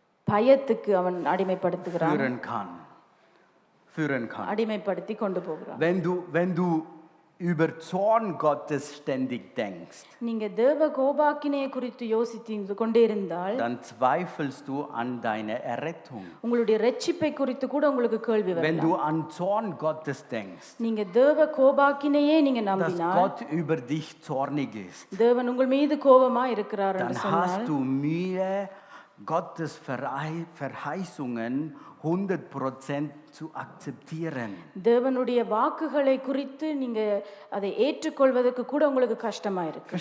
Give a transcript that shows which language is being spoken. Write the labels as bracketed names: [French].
[Tamil] பயத்துக்கு அவன் அடிமைப்படுத்துகிறான். [German] führen kann. [Tamil] அடிமைப்படுத்தி கொண்டு போகிறான். [German] Wenn du über Zorn Gottes ständig denkst, [Tamil] நீங்க தேவ கோபாக்கினையை குறித்து யோசித்து கொண்டே இருந்தால் [German] dann zweifelst du an deine Errettung. [Tamil] உங்களுடைய இரட்சிப்பை குறித்து கூட உங்களுக்கு கேள்வி [German] Wenn [Tamil] வரலாம். [German] du an Zorn Gottes denkst, [Tamil] நீங்க தேவ கோபாக்கினையே நீங்க [German] dass [Tamil] நம்பினால் [German] Gott über dich zornig ist, [Tamil] தேவன் உங்கள் மீது கோபமா இருக்கிறார் [German] dann [Tamil] என்று [German] hast [Tamil] சொன்னால் [German] du Mühe, Gottes Verheißungen 100% zu akzeptieren. [Tamil] தேவனுடைய வாக்குகளை குறித்து நீங்க அதை ஏற்றுக்கொள்வதற்கு கூட உங்களுக்கு கஷ்டமா இருக்கு.